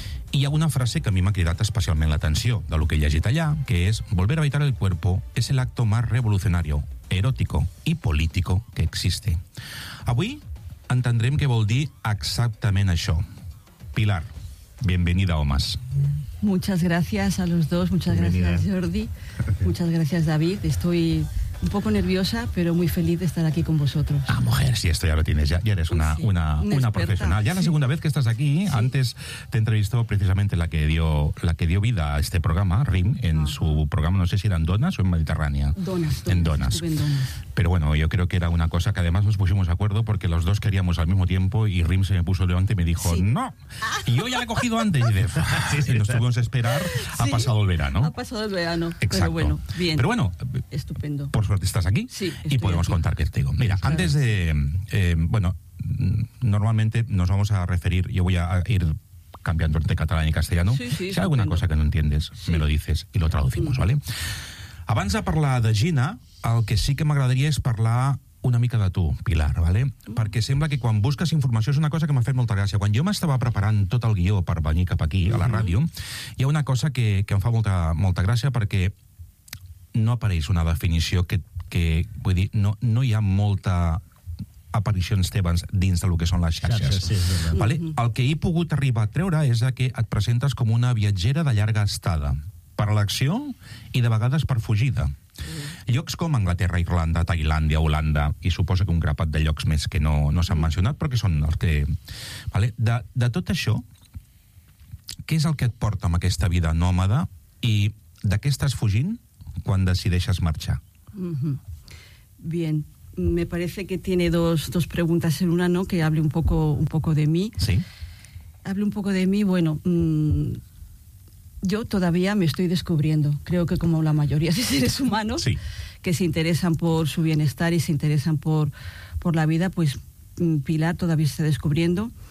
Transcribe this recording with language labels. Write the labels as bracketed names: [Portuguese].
[Catalan] I hi ha una frase que a mi m'ha cridat especialment l'atenció de lo que he llegit allà, que és: [Spanish] volver a habitar el cuerpo es el acto más revolucionario, erótico y político que existe. [Catalan] Avui entendrem què vol dir exactament això. [Spanish] Pilar, bienvenida a Homes. Muchas gracias a los dos, muchas gracias Jordi, muchas gracias David, estoy... un poco nerviosa, pero muy feliz de estar aquí con vosotros. Ah, mujer, sí, esto ya lo tienes, ya eres una profesional. Ya la segunda vez que estás aquí, sí. Antes te entrevistó precisamente la que dio vida a este programa, RIM, en su programa, no sé si eran Donas o en Mediterránea. Donas. Pero bueno, yo creo que era una cosa que además nos pusimos de acuerdo porque los dos queríamos al mismo tiempo y RIM se me puso delante y me dijo, sí. ¡No! Y yo ya la he cogido antes. Y dije, sí, nos tuvimos a esperar, sí, ha pasado el verano. Ha pasado el verano. Exacto. Pero bueno, bien. Pero bueno. Estupendo. Por suerte estás aquí. Sí, y podemos aquí contar contigo. Mira, claro, antes de... bueno, normalmente nos vamos a referir, yo voy a ir cambiando entre catalán y castellano. Sí, sí, si hay estupendo alguna cosa que no entiendes, sí, me lo dices y lo traducimos, ¿vale? [Catalan] Abans de parlar de Gina, el que sí que m'agradaria és parlar una mica de tu, Pilar, ¿vale? Perquè sembla que quan busques informació és una cosa que m'ha fet molta gràcia. Quan jo m'estava preparant tot el guió per venir cap aquí, a la ràdio, hi ha una cosa que em fa molta, molta gràcia perquè no apareix una definició que vull dir, no hi ha molta aparicions teves dins del que són les xarxes. [Spanish] Sí, ¿vale? [Catalan] El que he pogut arribar a treure és que et presentes com una viatgera de llarga estada, per l'acció i de vegades per fugida. Llocs com Anglaterra, Irlanda, Tailàndia, Holanda i suposo que un grapat de llocs més que no s'han mencionat, però que són els que... Vale? De tot això, què és el que et porta amb aquesta vida nòmada i de què estàs fugint quan decideixes marxar? Mm-hmm. [Spanish] Bien, me parece que tiene dos preguntas en una, ¿no? Que hable un poco de mí. Sí. Hable un poco de mí, bueno... yo todavía me estoy descubriendo, creo que como la mayoría de seres humanos, sí, que se interesan por su bienestar y se interesan por la vida, pues Pilar todavía está descubriendo.